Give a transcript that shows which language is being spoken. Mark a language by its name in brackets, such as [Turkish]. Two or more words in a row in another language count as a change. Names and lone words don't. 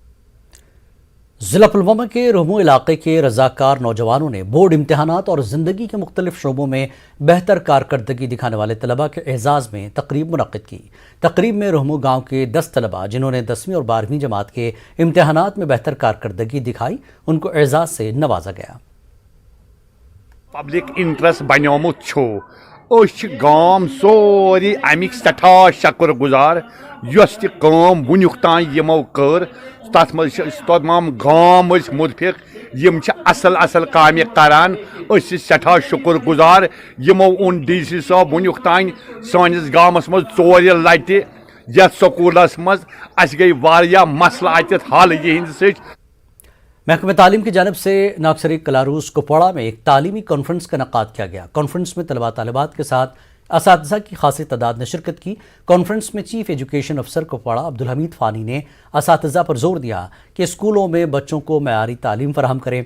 [Urdu] ضلع پلوامہ کے روہمو علاقے کے رضاکار نوجوانوں نے بورڈ امتحانات اور زندگی کے مختلف شعبوں میں بہتر کارکردگی دکھانے والے طلبہ کے اعزاز میں تقریب منعقد کی. تقریب میں روہمو گاؤں کے 10 طلبہ جنہوں نے 10ویں اور 12ویں جماعت کے امتحانات میں بہتر کارکردگی دکھائی، ان کو اعزاز سے نوازا گیا. [English] public interest [Kashmiri] बनोमुत छो गाम सोरी अमिक सठा शक्र गुजार यस तम वुनुक तान यमो कर तथ तमाम गाम मुतफिक यम असल असल काम करान सठा शुक्र गुजार यमो उन DC साहब वुनुक तान सानिस गामस मज 4 लटि यथ स्कूलस मज अस गई वारिया मसला अत हल यह [Urdu] محکمہ تعلیم کی جانب سے ناگسری کلاروس کپواڑہ میں ایک تعلیمی کانفرنس کا انعقاد کیا گیا. کانفرنس میں طلبہ طالبات کے ساتھ اساتذہ کی خاصی تعداد نے شرکت کی. کانفرنس میں [English] Chief Education Officer [Urdu] کپواڑہ عبدالحمید فانی نے اساتذہ پر زور دیا کہ اسکولوں میں بچوں کو معیاری تعلیم فراہم کریں.